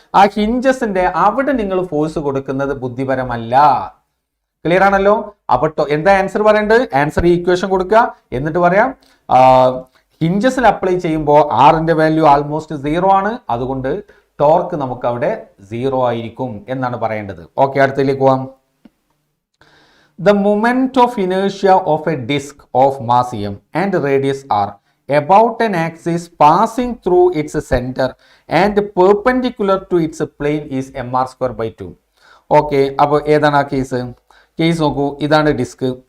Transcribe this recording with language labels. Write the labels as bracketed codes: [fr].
[ml] ആ ഹിഞ്ചസിന്റെ അവിടെ നിങ്ങൾ ഫോഴ്സ് കൊടുക്കുന്നത് ബുദ്ധിപരമല്ല. ക്ലിയർ ആണല്ലോ? അപ്പൊ എന്താ ആൻസർ പറയേണ്ടത്? ആൻസർ ഈ ഇക്വേഷൻ കൊടുക്കുക, എന്നിട്ട് പറയാം ഹിഞ്ചസിൽ അപ്ലൈ ചെയ്യുമ്പോൾ ആറിന്റെ വാല്യൂ ആൾമോസ്റ്റ് 0 ആണ്, അതുകൊണ്ട് ടോർക്ക് നമുക്ക് അവിടെ 0 ആയിരിക്കും എന്നാണ് പറയേണ്ടത്. ഓക്കെ, അടുത്തതിലേക്ക് പോവാം. [en] The moment of inertia of a disk of mass m and radius r about an axis passing through its center and perpendicular to its plane is mr²/2. [ml] Okay, അപ്പോൾ ഏതാണ് ആ കേസ് നോക്കൂ, ഇതാണ് ഡിസ്ക്.